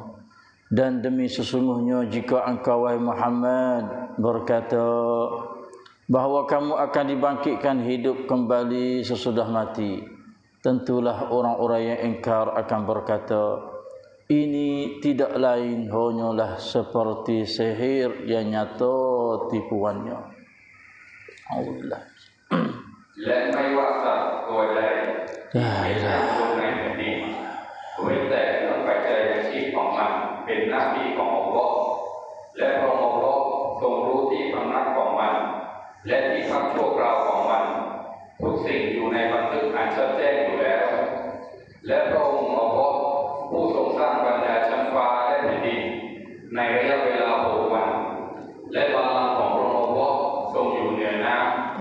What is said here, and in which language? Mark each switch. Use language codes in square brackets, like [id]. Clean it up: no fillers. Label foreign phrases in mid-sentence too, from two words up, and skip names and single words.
[ms] Dan demi sesungguhnya jika engkau wahai Muhammad berkata bahawa kamu akan dibangkitkan hidup kembali sesudah mati, tentulah orang-orang yang ingkar akan berkata, ini tidak lain hanyalah seperti sihir yang nyata tipuannya. Alhamdulillah. [th] และไม่ว่าสัตว์ตัวใดที่เป็นอย่างลงในแผ่นดินเว้นแต่เครื่องปัจจัยอาชีพของ มันเป็นหน้าที่ของอัลเลาะห์และพระองค์อัลเลาะห์ทรงรู้ที่พำนักของมันและที่พักชั่วคราวของมันทุกสิ่งอยู่ในบันทึกอันชัดแจ้งอยู่แล้วและพระองค์อัลเลาะห์ผู้ทรงสร้างบรรดาชั้นฟ้าและแผ่นดินในระยะเวลา6 วันและบัลลังก์ของพระองค์อัลเลาะห์ทรงอยู่เหนือน้ำ